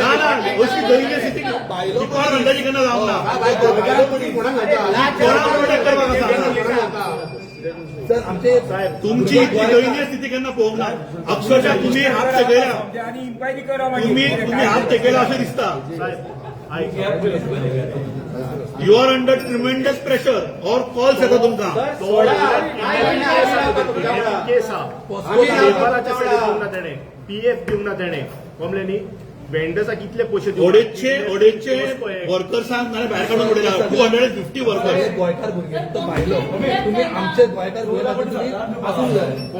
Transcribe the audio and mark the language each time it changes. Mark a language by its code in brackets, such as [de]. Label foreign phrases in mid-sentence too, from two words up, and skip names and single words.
[kok] ना अशी दयनीय स्थिती डिपार्टमेंटाची केन्ना जावंक ना लाचार सर आमचे तुमची इतली दयनीय स्थिती केन्ना पळोवंक ना अक्षरशः तुम्ही हात तेकयला तुम्ही हात तेकयला अशें दिसता [en] you are under tremendous pressure [kok] और कॉल्स येता तुमकां केस आहा लेबराच्या सायडीक दिवंक ना तेणे पीएफ दिवंक ना तेणे कमलेनी वेंडर्साक कितले पयशे अडेचशे वर्कर्सांक नाल्यार भायर काडून उडयला 250 वर्कर्स गोंयकार भुरगे तो भायलो तुम्ही आमचे गोंयकार भुरगे आसूंक जाय